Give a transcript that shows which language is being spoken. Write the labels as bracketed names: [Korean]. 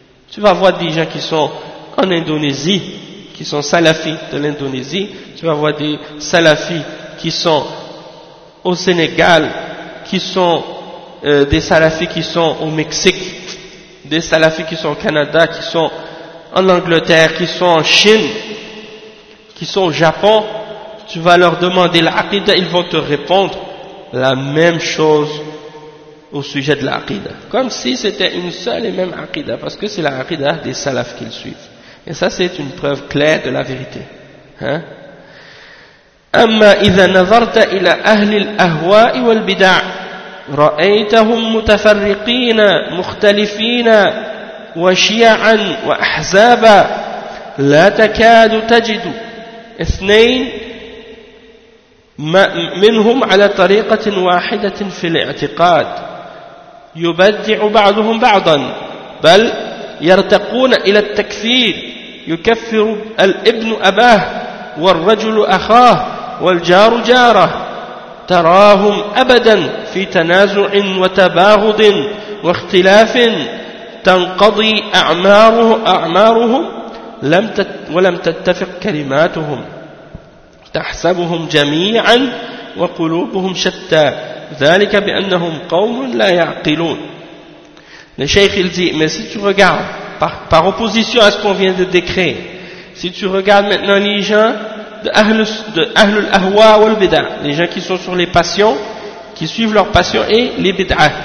[French] Tu vas voir des gens qui sont en Indonésie, qui sont salafis de l'Indonésie, tu vas voir des salafis qui sont au Sénégal, qui sont des salafis qui sont au Mexique, des salafis qui sont au Canada, qui sont en Angleterre, qui sont en Chine, qui sont au Japon. Tu vas leur demander l'aqida, ils vont te répondre la même chose au sujet de l'aqida. Comme si c'était une seule et même aqida, parce que c'est l'aqida des salafs qu'ils suivent. Et ça, c'est une preuve claire de la vérité. Hein? [Arabic] أما إذا نظرت إلى أهل الأهواء والبدع رأيتهم متفرقين مختلفين وشيعا وأحزابا لا تكاد تجد اثنين منهم على طريقة واحدة في الاعتقاد يبدع بعضهم بعضا بل يرتقون إلى التكفير يكفر الابن أباه والرجل أخاه والجار جاره تراهم أبدا في تنازع وتباغض واختلاف تنقضي أعمارهم ولم تتفق كلماتهم تحسبهم جميعا وقلوبهم شتى ذلك بأنهم قوم لا يعقلون. [French] Le Cheikh il dit, mais si tu regardes par opposition à ce qu'on vient de décrire, si tu regardes maintenant les gens de Ahlul Ahwa wal Bida, les gens qui sont sur les passions, qui suivent leurs passions, et les Bida,